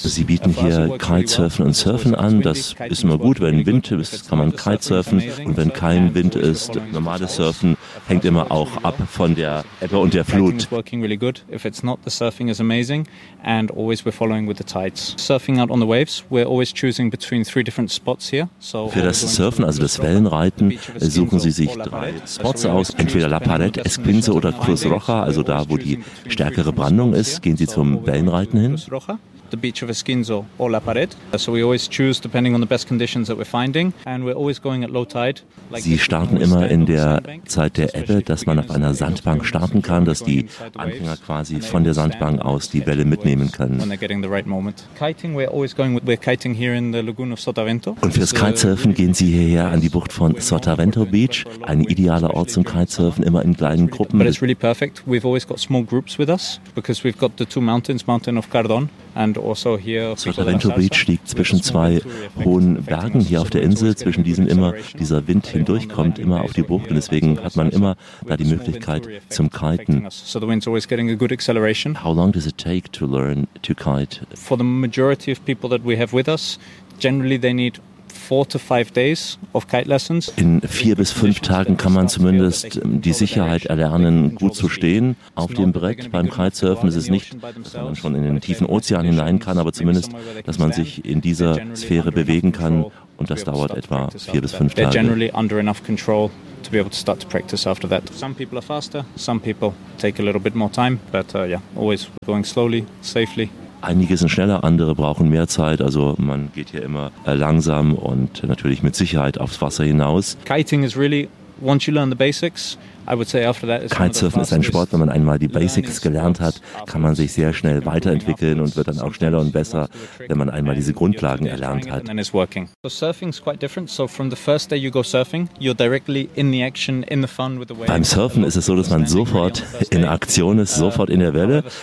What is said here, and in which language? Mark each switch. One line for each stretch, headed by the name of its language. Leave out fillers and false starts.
German: Sie bieten hier Kitesurfen und Surfen an. Das ist immer gut, wenn Wind ist, kann man Kitesurfen. Und wenn kein Wind ist, normales Surfen hängt immer auch ab von der Ebbe und der Flut.
English: Working really good. If it's not, the surfing is amazing, and always we're following with the tides. Surfing out on the waves, we're always choosing between 3 different spots here.
German: So für das Surfen, also das Wellenreiten, suchen Sie sich 3 Spots aus: entweder La Pared, Esquinze oder Cruz Roja, also da, wo die stärkere Brandung ist, gehen Sie zum Wellenreiten hin.
English: The beach of Esquinzo or La Pared. So we always choose depending on the best conditions that we're finding and we're always going at low tide.
German: Sie starten immer in der Zeit der Ebbe, dass man auf einer Sandbank starten kann, dass die Anfänger quasi von der Sandbank aus die Welle mitnehmen können.
English: When they're getting the right moment. Kiting, we're always going with, we're kiting here in the lagoon of Sotavento.
German: Und fürs Kitesurfen gehen Sie hierher an die Bucht von Sotavento Beach, ein idealer Ort zum Kitesurfen, immer in kleinen Gruppen.
English: But it's really perfect. We've always got small groups with us because we've got the 2 mountains, Mountain of Cardón and also here
German: Sotavento Beach liegt zwischen 2 hohen Bergen hier auf der Insel, zwischen diesen immer dieser Wind hindurchkommt, immer auf die Bucht und deswegen hat man immer da die Möglichkeit zum Kiten.
English: So the wind's always getting a good acceleration. How long does it take to learn to kite? For the majority of people that we have with us, generally they need 4 to 5 days of kite lessons.
German: In 4 bis 5 Tagen kann man zumindest die Sicherheit erlernen, gut zu stehen auf dem Brett beim Kitesurfen. Es ist nicht, dass man schon in den tiefen Ozean hinein kann, aber zumindest, dass man sich in dieser Sphäre bewegen kann. Und das dauert etwa 4 bis 5 Tage.
English: They're generally under enough control to be able to start to practice after that. Some people are faster, some people take a little bit more time, but yeah, always going slowly, safely.
German: Einige sind schneller, andere brauchen mehr Zeit, also man geht hier immer langsam und natürlich mit Sicherheit aufs Wasser hinaus.
English: Kiting is really once you learn the basics, I would say after that.
German: Kitesurfen ist ein Sport, wenn man einmal die Basics gelernt hat, kann man sich sehr schnell weiterentwickeln und wird dann auch schneller und besser, wenn man einmal diese Grundlagen erlernt hat. Beim Surfen ist es so, dass man sofort in Aktion ist, sofort in der Welle.